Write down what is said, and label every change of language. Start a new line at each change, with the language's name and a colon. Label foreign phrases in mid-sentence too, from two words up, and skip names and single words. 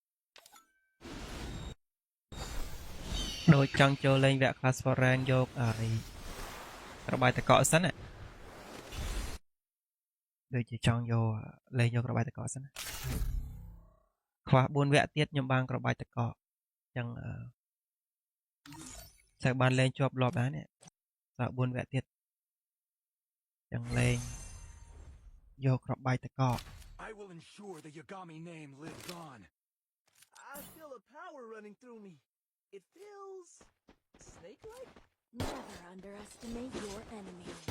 Khmer: ដូចចង់ចូលលេងវគ្គ Clash for Rank យករបាយតកសិនណាដូចជាចង់យកលេងយករបាយតកសិនណាខ្វះ4វគ្គទៀតខ្ញុំបានក្របបាច់តកអញ្ចឹងត្រូវបានលេងជាប់លាប់ដែរនេះតើ4វគ្គទៀតអញ្ចឹងលេងយកក្របបាច់តក
English: I will ensure the Yagami name lives on. I feel a power running through me. It feels snake-like. Never underestimate your enemy.